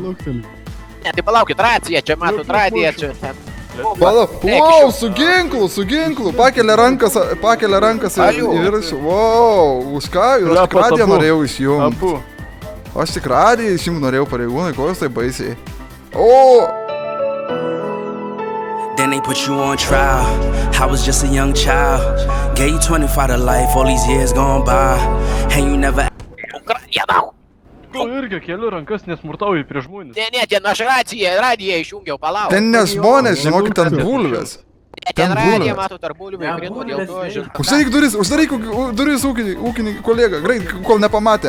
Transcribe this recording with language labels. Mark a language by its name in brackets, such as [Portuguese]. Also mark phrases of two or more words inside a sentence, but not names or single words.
[Lithuanian] Ne, tai palaukit, raciją, čia matot radiją, čia ten. Wow, su ginklu, pakelia rankas į viršų. Wow, už ką? Aš tik radiją norėjau išjungti. Aš tik radiją išjungti norėjau pareigūnai, ko jūs tai baisiai. Oh! [English] Then they put you on trial. I was just a young child. Gave you 25 to life, all these years gone by. And you never. [Lithuanian] Ukraina. Tu irgi keliu rankas, nesmurtauji prieš žmonės. Ne, ten aš radiją išjungiau, palauk. Ten ne žmonės, žinokit, ten bulvės. Ten radiją matot tarp bulvių, įkrito dėl to, žinau. Uždaryk duris ūkinį kolegą, greit, kol nepamatė.